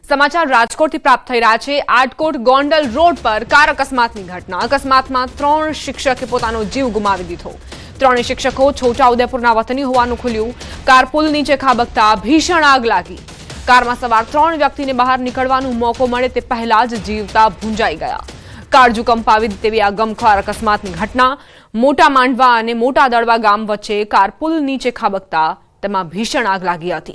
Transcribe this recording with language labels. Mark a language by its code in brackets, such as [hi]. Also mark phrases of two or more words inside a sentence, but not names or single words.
[gu] સમાચાર રાજકોટ પ્રાપ્ત થઈ રહ્યા છે। આટકોટ ગોંડલ રોડ પર કાર અકસ્માતની ઘટના। અકસ્માતમાં 3 શિક્ષકે પોતાનો જીવ ગુમાવી દીધો। 3 શિક્ષકો છોટાઉદેપુરના વતની હોવાનું ખુલ્યું। કાર પુલ નીચે ખાબકતા ભીષણ આગ લાગી। કારમાં સવાર 3 વ્યક્તિને બહાર નીકળવાનો મોકો મળે તે પહેલા જ જીવતા ભૂંજાઈ ગયા। કાળજુ કંપાવી દે તેવી આ ગમખ્વાર અકસ્માતની ઘટના મોટા માંડવા અને મોટા દળવા ગામ વચ્ચે કાર પુલ નીચે ખાબકતા તેમાં ભીષણ આગ લાગી હતી।